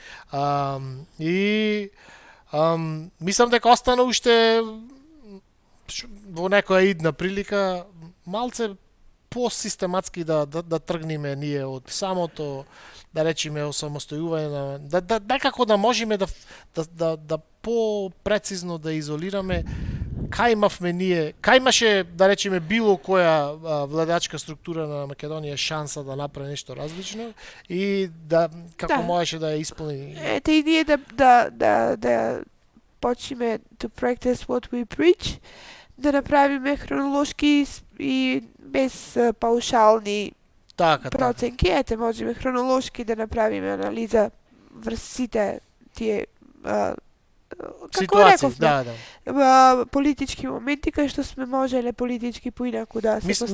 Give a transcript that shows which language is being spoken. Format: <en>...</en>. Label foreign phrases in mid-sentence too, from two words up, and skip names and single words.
<mk>И мислам дека остана уште во некоја идна прилика малце посистематски да тргнеме ние од самото, да речеме, осамостојување на некако да можеме да по-прецизно да изолираме кај имавме ние, кај имаше, да речеме, било која владачка структура на Македонија шанса да направи нешто различно и како Да. можеше да ја исполни. Ете и ние да почнеме</mk> <en>to practice what we preach,</en> <mk>да направиме хронолошки и без паушални Така. проценки. Ете, можеме хронолошки да направиме анализа врз сите тие како Ситуации, рековме, да. политички моменти кај што сме можеле политички поинаку да се поставиме.</mk>